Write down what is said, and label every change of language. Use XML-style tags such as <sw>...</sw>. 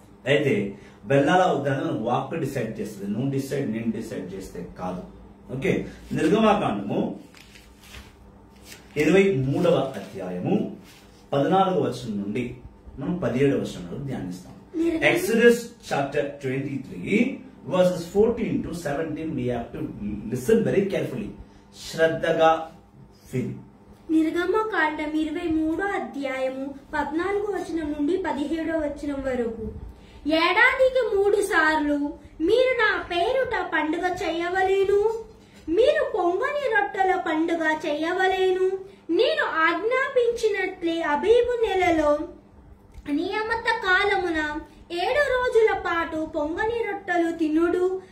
<te>అయితే వెళ్ళాలా వద్దని వాక్ డిసైడ్ చేస్తుంది. నువ్వు డిసైడ్, నేను డిసైడ్ చేస్తే కాదు. ఓకే, నిర్గమాకాండము 23వ అధ్యాయము 14వ వచనం నుండి మనం 17వ వచనం వరకు ధ్యానిస్తాం.</te> <en>Exodus chapter 23 verses 14 to 17 we have to listen very carefully.</en> <te>శ్రద్ధగా విను. నిర్గమకాండం 23వ అధ్యాయము 14వ వచనం నుండి 17వ వచనం వరకు. ఏడాదికి 3 సార్లు మీరు నా పేరుట పండుగ చేయవలేను. మీరు పొంగని రొట్టెల పండుగ చేయవలేను. నేను ఆజ్ఞాపించినట్లే అబీబు నెలలో నియమిత కాలమున 7 రోజుల పాటు పొంగని రొట్టెలు తినుడు.</te>